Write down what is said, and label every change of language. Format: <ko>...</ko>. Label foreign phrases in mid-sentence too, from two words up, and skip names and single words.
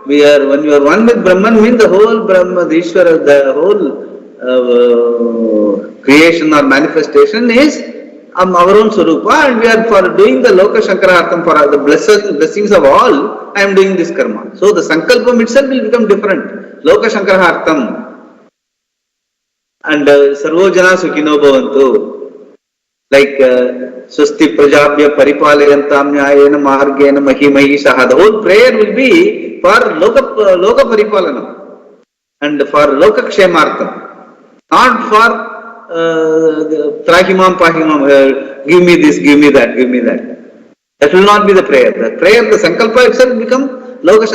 <en>When you are one with Brahman, means the whole Brahma, the Ishvara, the whole creation or manifestation is our own Swarupa, and we are for doing the</en> <sa>Loka Sankarartham,</sa> <en>for the blessings of all, I am doing this karma. So the Sankalpam itself will become different.</en> <sa>Loka Sankarartham. And Sarvojana Sukhino Bhavantu. Like Swasti Prajabhya Paripalayantam Nyayena Margena Mahimahi Saha.</sa> <en>The whole prayer will be for</en> <sa>Loka Paripalanam</sa> <en>and for</en> <sa>Loka Kshemartham.</sa> <en>Not for</en> <sa>Trahimam Pahimam,</sa> <en>give me this, give me that, give me that. That will not be the prayer. The prayer, the Sankalpa itself will become Loka.</en>